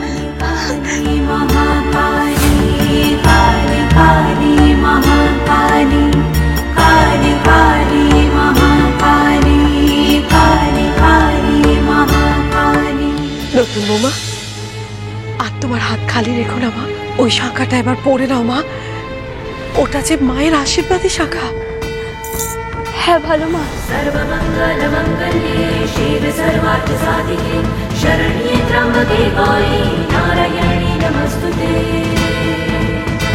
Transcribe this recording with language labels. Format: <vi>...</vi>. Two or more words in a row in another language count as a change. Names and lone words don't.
<bn>নতুন বৌমা, আর তোমার হাত খালি রেখো না মা, ওই শাখাটা এবার পড়ে নাও মা, ওটা যে মায়ের আশীর্বাদী শাখা। হ্যাঁ ভালো মা।</bn> <sa>सर्वमंगल मंगल्ये शिव सर्वार्थ साधिके शरण्ये त्र्यंबके गौरी नारायणी नमस्तुते।</sa>